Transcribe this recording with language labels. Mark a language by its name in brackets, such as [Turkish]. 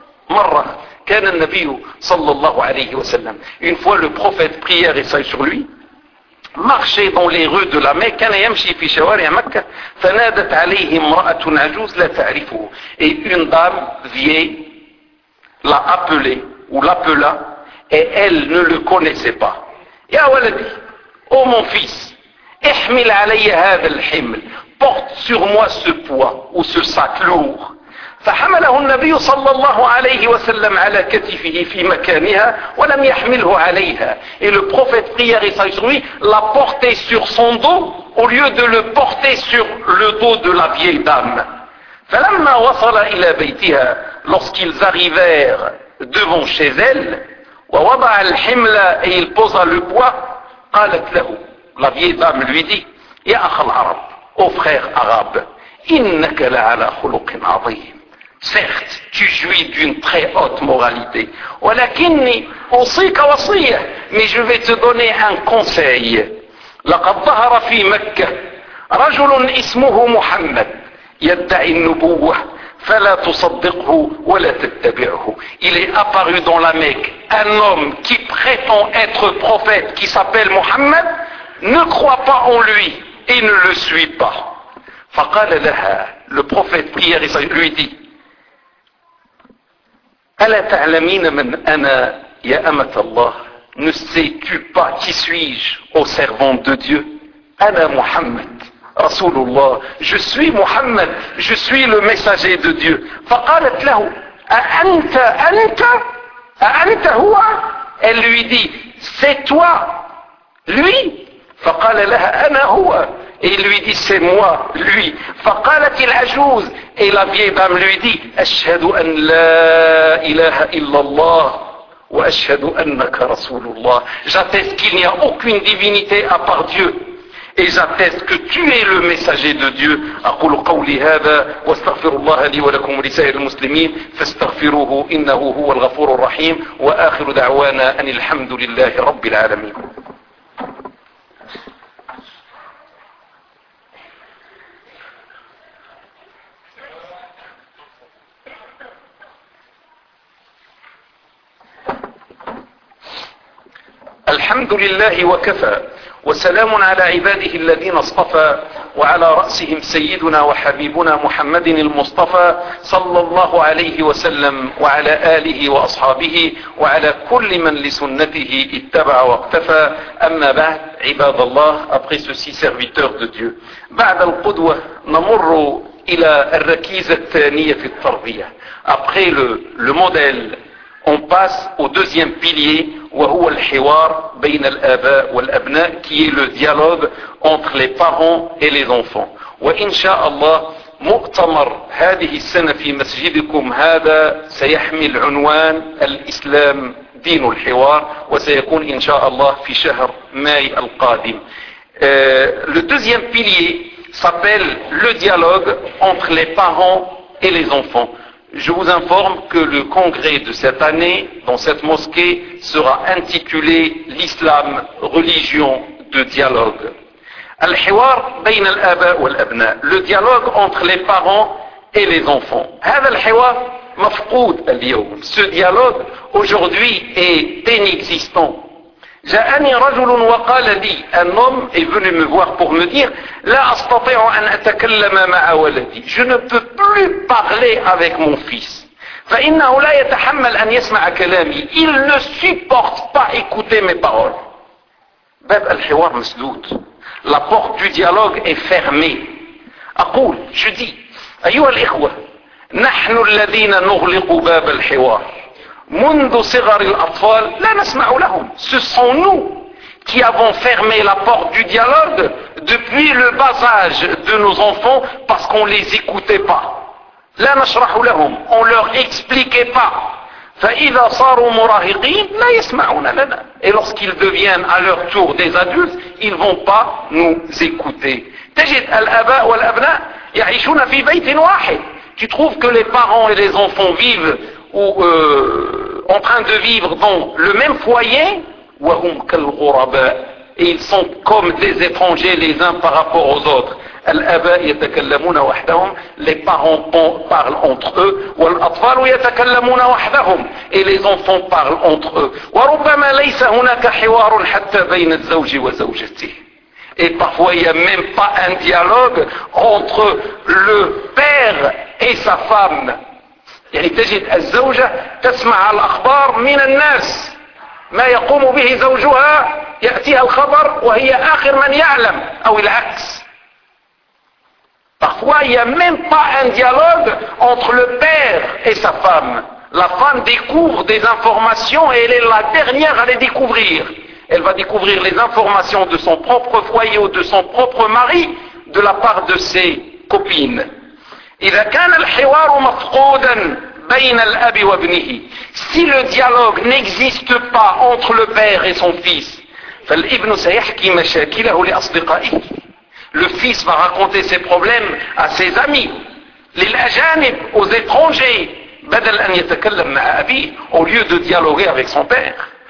[Arabic] مرة كان النبي صلى الله عليه وسلم, [French] une fois le prophète prière et salut sur lui, marchait dans les rues de la Mecque, [Arabic] كان يمشي في شوارع مكة, فنادت عليه امرأة عجوز لا تعرفه, [French] et une dame vieille l'a appelé ou l'appela, et elle ne le connaissait pas. [Arabic] Ya waladi, [French] ô mon fils, [Arabic] احمل علي هذا الحمل, [French] porte sur moi ce poids ou ce sac lourd. [Arabic] فحمله النبي صلى الله عليه وسلم على كتفه في مكانها ولم يحمله عليها. [French] Et le prophète prière et salut sur lui l'a porté sur son dos au lieu de le porter sur le dos de la vieille dame. [Arabic] فلما وصل إلى بيتها, [French] lorsqu'ils arrivèrent devant chez elle, [Arabic] ووضع الحمل, [French] et il posa le poids, [Arabic] قالت له, [French] la vieille dame lui dit, [Arabic] يا أخ العرب, [French] ô frère arabe, [Arabic] إنك لعلى خلق عظيم. [French] Certes, tu jouis d'une très haute moralité. [Arabic] ولكني أوصيك وصية, [French] mais je vais te donner un conseil. [Arabic] لقد ظهر في مكة رجل اسمه محمد يدعي النبوة, فلا تصدقه ولا تتبعه. [French] Il est apparu dans la Mecque un homme qui prétend être prophète, qui s'appelle Mohammed. Ne crois pas en lui et ne le suis pas. [Arabic] فقال لها, [French] le prophète prière et salut lui dit, [Arabic] ألا تعلمين من أنا يا أمة الله؟ [French] Ne sais-tu pas qui suis-je, ô servante de Dieu؟ [Arabic] أنا محمد رسول الله. [French] Je suis Muhammad, je suis le messager de Dieu. [Arabic] فقالت له, أأنت أنت؟ أأنت هو؟ [French] Elle lui dit, c'est toi, lui؟ [Arabic] فقال لها, أنا هو. [French] Et il lui dit, c'est moi, lui. [Arabic] فقالت العجوز, [French] et la vieille dame lui dit, [Arabic] أشهد أن لا إله إلا الله وأشهد أنك رسول الله. [French] J'atteste qu'il n'y a aucune divinité à part Dieu, et j'atteste que tu es le messager de Dieu. [Arabic] أقول قولي هذا واستغفر الله لي ولكم ولسائر المسلمين فاستغفروه إنه هو الغفور الرحيم وآخر دعوانا أن الحمد لله رب العالمين. الحمد لله وكفى وسلام على عباده الذين اصطفى وعلى رأسهم سيدنا وحبيبنا محمد المصطفى صلى الله عليه وسلم وعلى آله وأصحابه وعلى كل من لسنته اتبع واقتفى. أما بعد, عباد الله, [French] après ceci serviteur de Dieu, [Arabic] بعد القدوة نمر إلى الركيزة الثانية في التربية. [French] Après le modèle, on passe au deuxième pilier, [Arabic] وهو الحوار بين الآباء والأبناء, [French] qui est le dialogue entre les parents et les enfants. [Arabic] وإن شاء الله مؤتمر هذه السنة في مسجدكم هذا سيحمل عنوان الإسلام دين الحوار, وسيكون إن شاء الله في شهر ماي القادم. [French] Le deuxième pilier s'appelle le dialogue entre les parents et les enfants. Je vous informe que le congrès de cette année, dans cette mosquée, sera intitulé l'Islam, religion de dialogue. [Arabic] Al-Hiwar bayna al-aba wal-abna, [French] le dialogue entre les parents et les enfants. [Arabic] Hadha al-Hiwar mafqoud al-yawm, [French] ce dialogue aujourd'hui est inexistant. [Arabic] جاءني رجل وقال لي, [French] un homme est venu me voir pour me dire, [Arabic] لا أستطيع أن أتكلم مع ولدي, [French] je ne peux plus parler avec mon fils. [Arabic] فإنه لا يتحمل أن يسمع كلامي, [French] il ne supporte pas écouter mes paroles. [Arabic] باب الحوار مسدود, [French] la porte du dialogue est fermée. [Arabic] أقول جدي أيها الإخوة، نحن الذين نغلق باب الحوار منذ صغر الأطفال لا نسمع لهم. [French] Ce sont nous qui avons fermé la porte du dialogue depuis le bas âge de nos enfants parce qu'on les écoutait pas. [Arabic] لا نشرح لهم. [French] On leur expliquait pas. [Arabic] فإذا صاروا مراهقين لا يسمعون لنا. [French] Et lorsqu'ils deviennent à leur tour des adultes, ils vont pas nous écouter. [Arabic] تجد الآباء والأبناء يعيشون في بيت واحد. [French] Tu trouves que les parents et les enfants vivent ou en train de vivre dans le même foyer, [Arabic] وهم كالغرباء. [French] Et ils sont comme des étrangers les uns par rapport aux autres. [Arabic] الآباء يتكلمون وحدهم. [French] Les parents parlent entre eux. [Arabic] والأطفال يتكلمون وحدهم. [French] Et les enfants parlent entre eux. [Arabic] وربما ليس هناك حوار حتى بين الزوج وزوجته. [French] Et parfois il n'y a même pas un dialogue entre le père et sa femme. [Arabic] يعني تجد الزوجة تسمع الأخبار من الناس. ما يقوم به زوجها يأتيها الخبر وهي آخر من يعلم. أو العكس. [French] Parfois, il n'y a même pas un dialogue entre le père et sa femme. La femme découvre des informations et elle est la dernière à les découvrir. Elle va découvrir les informations de son propre foyer ou de son propre mari de la part de ses copines. [Arabic] إذا كان الحوار مفقودا بين الأب وابنه. [French] Si le dialogue n'existe pas entre le père et son fils, [Arabic] فالابن سيحكي مشاكله لأصدقائه. [French] Le fils va raconter ses problèmes à ses amis, [Arabic] للأجانب, [French] aux étrangers, [Arabic] بدل أن يتكلم مع أبيه, [French] au lieu de dialoguer avec son père.